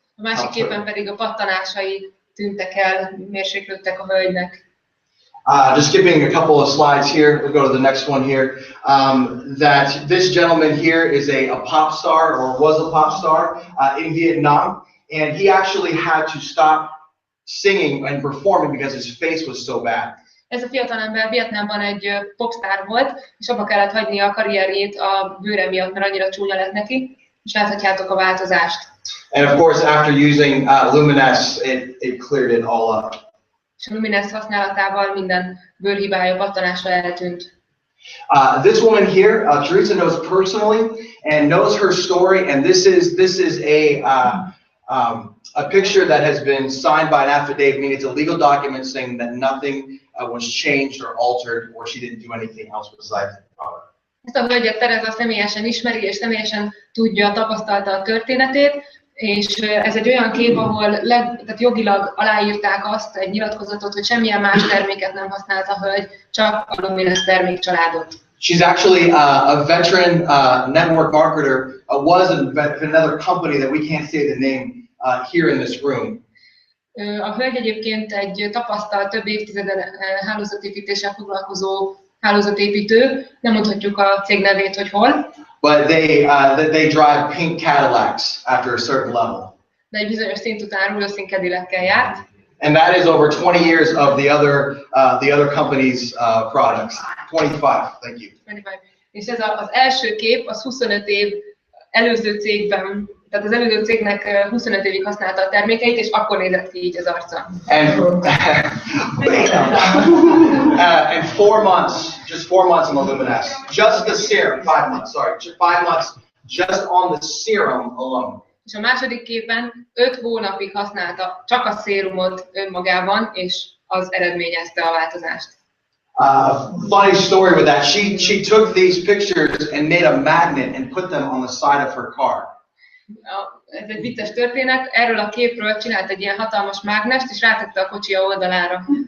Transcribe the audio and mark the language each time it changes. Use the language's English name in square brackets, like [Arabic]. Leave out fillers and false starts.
[Hungarian] A másik képen pedig a pattanásai tűntek el, mérséklődtek a hölgynek. [English] Just skipping a couple of slides here, we'll go to the next one here. That this gentleman here is a pop star, or was a pop star in Vietnam, and he actually had to stop singing and performing because his face was so bad. [Hungarian] Ez a fiatalember Vietnámban egy popstar volt, és abba kellett hagynia a karrierjét a bőre miatt, mert annyira csúnya lett neki, és láthatjátok a változást. [English] And of course, after using Luminesse, it cleared it all up. [Hungarian] És a Luminesse használatával minden bőrhibája, pattanása eltűnt. [English] This woman here, Theresa knows personally and knows her story, and this is a picture that has been signed by an affidavit, meaning it's a legal document saying that nothing was changed or altered, or she didn't do anything else besides the product. [Hungarian] Ezt a hölgyet Theresa személyesen ismeri, és személyesen tudja, tapasztalta a történetét, és ez egy olyan kép, ahol tehát jogilag aláírták azt, egy nyilatkozatot, hogy semmilyen más terméket nem használt a hölgy, csak a Luminesse termékcsaládot. [English] She's actually a veteran network marketer, was in another company that we can't say the name here in this room. [Hungarian] A hölgy egyébként egy tapasztalt, több évtizeden hálózatépítéssel foglalkozó hálózatépítő, nem mondhatjuk a cég nevét, hogy hol. [English] But they drive pink Cadillacs after a certain level. [Hungarian] De egy bizonyos szint után rózsaszín Cadillackel járt. [English] And that is over 20 years of the other company's products. 25, thank you. 25. [Hungarian] És ez az első kép, az 25 év előző cégben, tehát az előző cégnek 25 évig használta a termékeit, és akkor nézett ki így az arca. [English] And 4 months, just 4 months on the Luminesse. Just the serum, 5 months, sorry, 5 months just on the serum alone. [Hungarian] És a második képen 5 hónapig használta csak a szérumot önmagában, és az eredményezte a változást. [English] Funny story with that. She took these pictures and made a magnet and put them on the side of her car. [Hungarian] Ez egy vicces történet. Erről a képről csinált egy ilyen hatalmas mágnest, és rátette a kocsia oldalára.